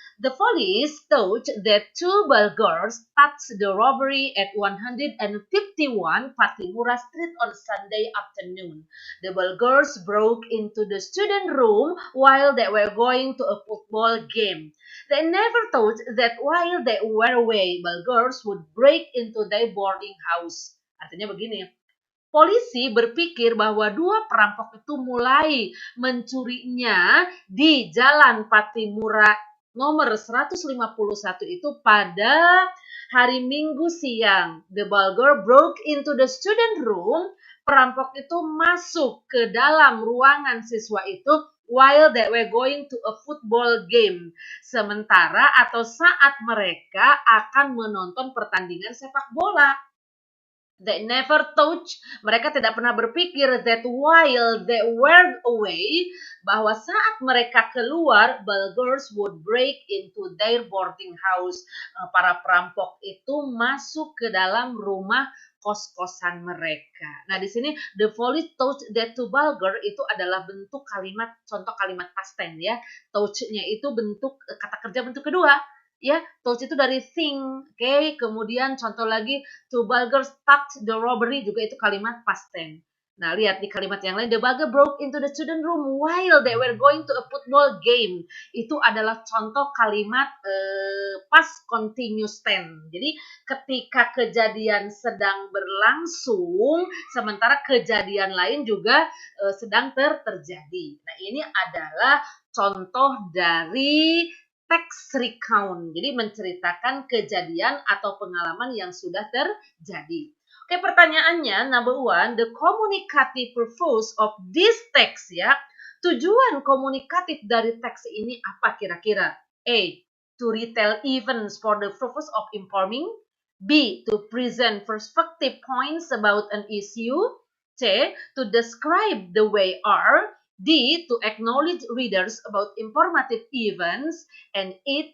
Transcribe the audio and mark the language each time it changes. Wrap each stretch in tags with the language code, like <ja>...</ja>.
<en>The police thought that two burglars touched the robbery at 151 Patimura Street on Sunday afternoon. The burglars broke into the student room while they were going to a football game. They never thought that while they were away, burglars would break into their boarding house.</en> <id>Artinya begini, polisi berpikir bahwa dua perampok itu mulai mencurinya di Jalan Patimura nomor 151 itu pada hari Minggu siang.</id> <en>The burglar broke into the student room.</en> <id>Perampok itu masuk ke dalam ruangan siswa itu</id> <en>while they were going to a football game.</en> <id>Sementara atau saat mereka akan menonton pertandingan sepak bola.</id> <en>They never thought,</en> <id>mereka tidak pernah berpikir</id> <en>that while they were away,</en> <id>bahwa saat mereka keluar,</id> <en>burglars would break into their boarding house.</en> <id>Para perampok itu masuk ke dalam rumah kos-kosan mereka. Nah, di sini</id> <en>the police thought that to burglar</en> <id>itu adalah bentuk kalimat, contoh kalimat past tense ya. Thought-nya itu bentuk kata kerja bentuk kedua. Ya, thought itu dari think, oke. Kemudian contoh lagi,</id> <en>to burglars touch the robbery</en> <id>juga itu kalimat past tense. Nah, lihat di kalimat yang lain,</id> <en>the bugger broke into the student room while they were going to a football game.</en> <id>Itu adalah contoh kalimat past continuous tense. Jadi, ketika kejadian sedang berlangsung, sementara kejadian lain juga sedang terjadi. Nah, ini adalah contoh dari text recount. Jadi, menceritakan kejadian atau pengalaman yang sudah terjadi.</id> <en>Oke,</en> <id>pertanyaannya,</id> <en>number one, the communicative purpose of this text ya.</en> <id>Tujuan komunikatif dari teks ini apa kira-kira? A.</id> <en>To retell events for the purpose of informing. B. To present perspective points about an issue. C. To describe the way are. D. To acknowledge readers about informative events. And E.</en>